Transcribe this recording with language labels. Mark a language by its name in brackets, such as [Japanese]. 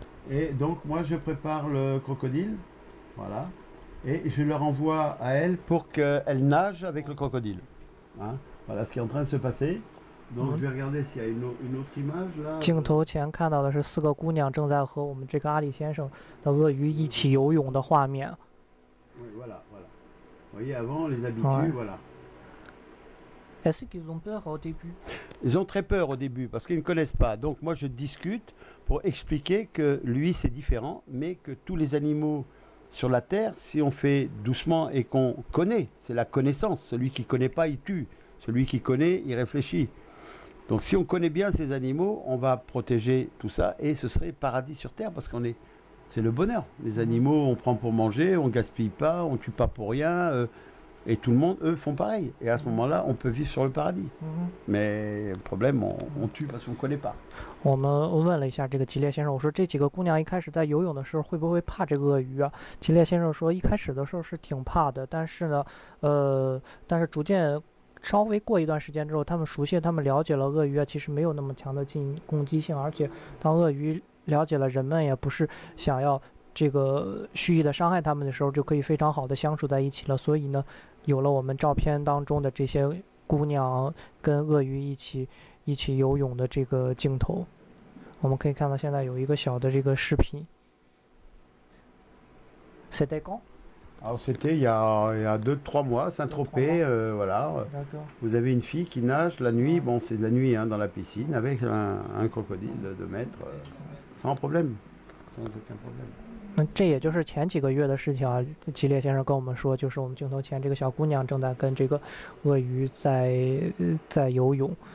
[French] Et donc moi je prépare le crocodile. Voilà. Et je leur envoie à elle pour qu'elle nage avec le crocodile. Hein, voilà ce qui est en train de se passer. Donc je vais regarder s'il y a une autre image là. [Chinese] 镜头前看到的是4个姑娘正在和我们这个阿里先生的鳄鱼一起游泳的画面。 [French] Oui, voilà, voilà. Vous voyez, avant, les habitués, voilà. Est-ce qu'ils ont peur au début? Ils ont très peur au début parce qu'ils ne connaissent pas. Donc moi, je discute pour expliquer que lui, c'est différent, mais que tous les animaux sur la Terre, si on fait doucement et qu'on connaît, c'est la connaissance. Celui qui ne connaît pas, il tue. Celui qui connaît, il réfléchit. Donc si on connaît bien ces animaux, on va protéger tout ça et ce serait paradis sur Terre parce qu'on est... C'est le bonheur. Les animaux, on prend pour manger, on gaspille pas, on tue pas pour rien. Et tout le monde, eux, font pareil. Et à ce moment-là, on peut vivre sur le paradis. Mais le problème, on tue parce qu'on ne connaît pas. [Chinese] 我们问了一下这个吉列先生，我说这几个姑娘一开始在游泳的时候会不会怕这个鳄鱼啊？吉列先生说一开始的时候是挺怕的，但是呢，但是逐渐稍微过一段时间之后，他们熟悉，他们了解了鳄鱼啊，其实没有那么强的攻击性，而且当鳄鱼了解了人们也不是想要这个蓄意的伤害他们的时候，就可以非常好的相处在一起了。所以呢，有了我们照片当中的这些姑娘跟鳄鱼一起游泳的这个镜头。我们可以看到现在有一个小的这个视频。 [French] C'était quand? Alors c'était il y a 2-3 mois, Saint-Tropez, voilà. Vous avez une fille qui nage la nuit, bon c'est de la nuit hein, dans la piscine, avec un crocodile de 2 mètres, sans problème, sans aucun problème. [Chinese] 这也就是前几个月的事情啊。吉列先生跟我们说，就是我们镜头前这个小姑娘正在跟这个鳄鱼在游泳。